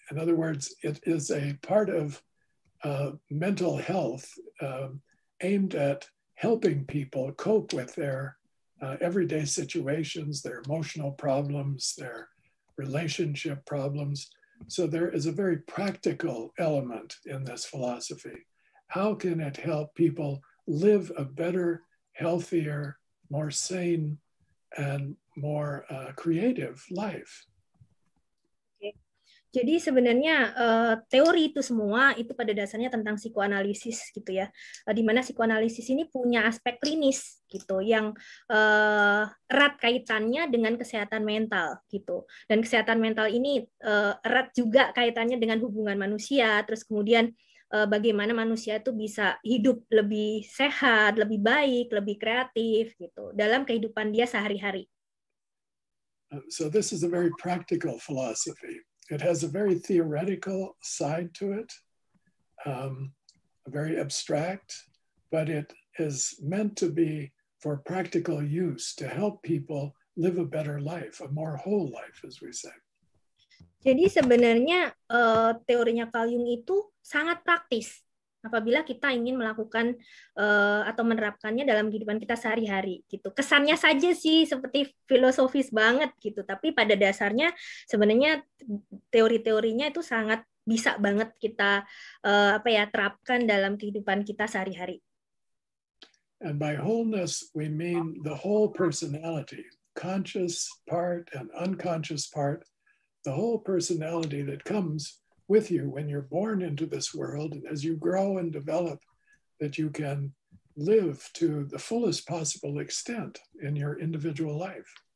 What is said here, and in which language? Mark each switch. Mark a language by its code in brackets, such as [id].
[en] In other words, it is a part of mental health aimed at helping people cope with their everyday situations, their emotional problems, their relationship problems. So there is a very practical element in this philosophy. How can it help people live a better, healthier, more sane, and more creative life? [id] Jadi sebenarnya teori itu semua itu pada dasarnya tentang psikoanalisis gitu ya, di mana psikoanalisis ini punya aspek klinis gitu yang erat kaitannya dengan kesehatan mental gitu, dan kesehatan mental ini erat juga kaitannya dengan hubungan manusia, terus kemudian bagaimana manusia itu bisa hidup lebih sehat, lebih baik, lebih kreatif gitu dalam kehidupan dia sehari-hari. [en] So this is a very practical philosophy. It has a very theoretical side to it, very abstract, but it is meant to be for practical use to help people live a better life, a more whole life, as we say. [id] Jadi sebenarnya teorinya Carl Jung itu sangat praktis apabila kita ingin melakukan atau menerapkannya dalam kehidupan kita sehari-hari gitu. Kesannya saja sih seperti filosofis banget gitu, tapi pada dasarnya sebenarnya teori-teorinya itu sangat bisa banget kita terapkan dalam kehidupan kita sehari-hari. [en] And by wholeness we mean the whole personality, conscious part and unconscious part, the whole personality that comes with you when you're born into this world, and as you grow and develop, that you can live to the fullest possible extent in your individual life.